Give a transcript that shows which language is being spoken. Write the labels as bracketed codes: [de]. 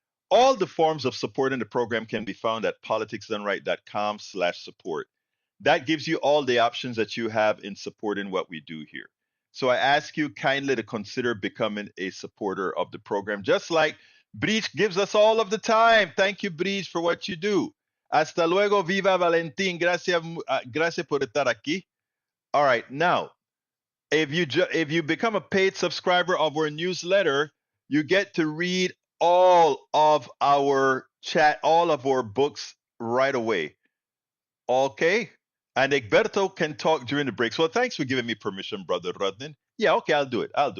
[en] All the forms of support in the program can be found at politicsdoneright.com/support. That gives you all the options that you have in supporting what we do here. So I ask you kindly to consider becoming a supporter of the program, just like Breach gives us all of the time. Thank you, Breach, for what you do. [es] Hasta luego, viva Valentín. Gracias, gracias por estar aquí. [en] All right, now, if you become a paid subscriber of our newsletter, you get to read all of our books right away. Okay? And Egberto can talk during the breaks. Well, thanks for giving me permission, Brother Rodnin. Yeah, okay, I'll do it.